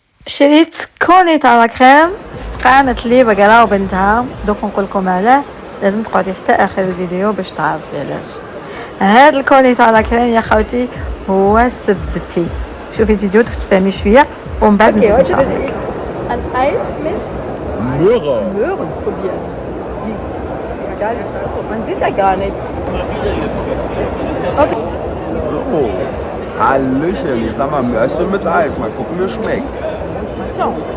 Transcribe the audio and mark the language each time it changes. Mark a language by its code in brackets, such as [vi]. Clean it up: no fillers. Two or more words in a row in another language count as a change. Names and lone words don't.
[ar] شريت كونيت على كريم، قامت لي بقرا وبنتها. دوك نقول لكم علاه لازم تقعدي حتى اخر الفيديو باش تعرفي علاش. هاد الكونيت على كريم يا خوتي هو سبتي. شوفي الفيديو تفهمي شويه ومن بعد [de] Okay, heute [ar] نشرح [de] würde [ar] لك. [de] ich ein Eis mit Möhre. Möhren probieren. Wie geil ist das? So, man sieht ja gar nicht. Okay. So. Hallöchen, jetzt haben wir Möhrchen mit Eis. Mal gucken, wie es schmeckt. Mal schauen.